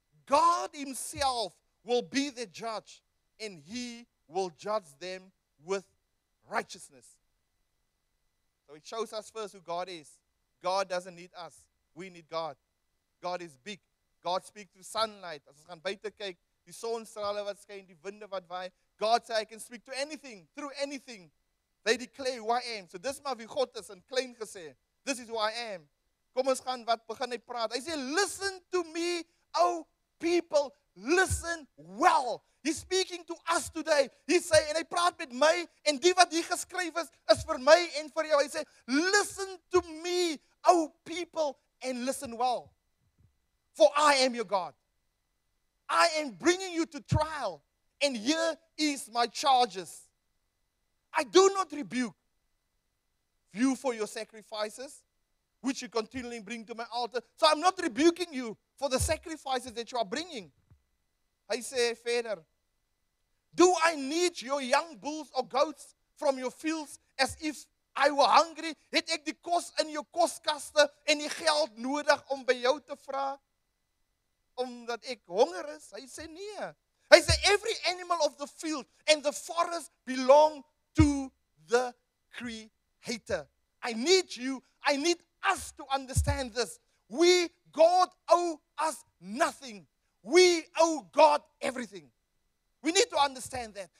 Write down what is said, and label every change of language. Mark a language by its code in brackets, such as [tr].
[en] God himself will be the judge, and he will judge them with righteousness. So it shows us first who God is. God doesn't need us. We need God. God is big. God speaks through sunlight. [af] As ons gaan buite kyk, die sonstrale wat skyn, die winde wat waai. [en] God sê I can speak to anything, through anything. They declare who I am. [af] So dis maar wie God is in klein gesê. [en] This is who I am. [af] Kom ons gaan wat begin hy praat. Hy sê [en] listen to me, O people, listen well. He's speaking to us today. [af] He sê en hy praat met my en die wat hier geskryf is vir my en vir jou. Hy sê [en] listen to me, O people, and listen well. For I am your God. I am bringing you to trial, and here is my charges. I do not rebuke you for your sacrifices, which you continually bring to my altar. So I'm not rebuking you for the sacrifices that you are bringing. [af] Hy sê verder, [en] do I need your young bulls or goats from your fields as if I were hungry? [af] Het ek die kos in jou koskaste en die geld nodig om by jou te vra? Omdat ek honger is? Hy sê nee. Hy sê [en] every animal of the field and the forest belong to the Creator. I need you, I need us to understand this. We, God, owe us nothing. We owe God everything. We need to understand that.